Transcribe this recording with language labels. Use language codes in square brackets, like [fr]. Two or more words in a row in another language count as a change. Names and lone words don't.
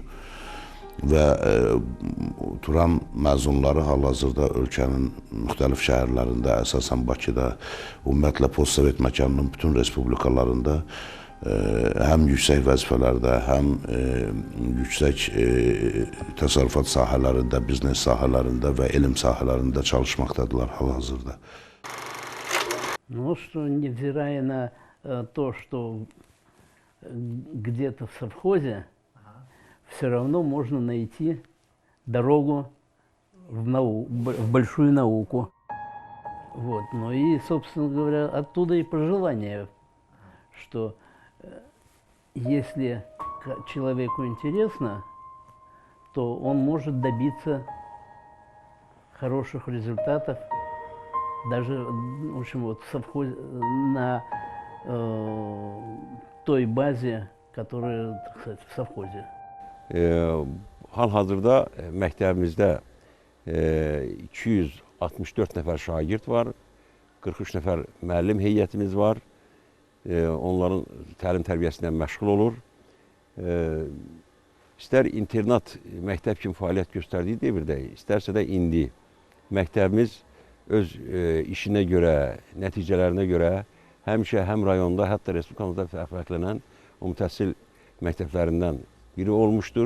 [az] Və Turan məzunları hal-hazırda ölkənin müxtəlif şəhərlərində, əsasən Bakıda, ümumiyyətlə postsovet məkanının bütün respublikalarında həm yüksək vəzifələrdə, həm yüksək təsərrüfat sahələrində, biznes sahələrində və elm sahələrində çalışmaqdadırlar hal-hazırda. [ru] Ну, что невзирая на то, что где-то в совхозе, все равно можно найти дорогу в большую науку. Вот. Ну и, собственно говоря, оттуда и пожелание, что если человеку интересно, то он может добиться хороших результатов даже, в общем, вот в совхозе, на той базе, которая, так сказать, в совхозе. [az] Hal-hazırda məktəbimizdə 264 nəfər şagird var, 43 nəfər müəllim heyətimiz var. Onların təlim-tərbiyəsindən məşğul olur. İstər internat məktəb kimi fəaliyyət göstərdiyi devirdə, istərsə də indi məktəbimiz öz işinə görə, nəticələrinə görə həmişə həm rayonda, hətta respublikamızda fərqlənən ümumi təhsil məktəblərindən biri olmuşdur.